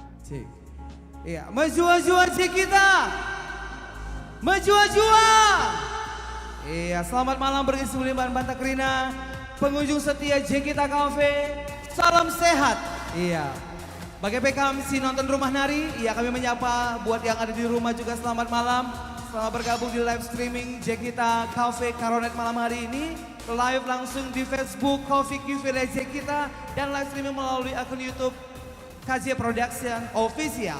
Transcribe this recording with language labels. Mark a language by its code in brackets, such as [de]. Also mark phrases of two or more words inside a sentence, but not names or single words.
[btx] Cek. Iya, menjua-jua cek kita. Menjua-jua. [id] Iya, selamat malam bagi seluruh Banta Krina, pengunjung setia Jekita Cafe. Salam sehat. Iya. Bagi PKM si nonton rumah nari, iya kami menyapa buat yang ada di rumah juga selamat malam. Selamat bergabung di [en] live streaming [id] Jekita Cafe Karonet malam hari ini. Live langsung di Facebook Coffee Cafe Jekita dan [en] live streaming [id] melalui akun YouTube KJ Production Official.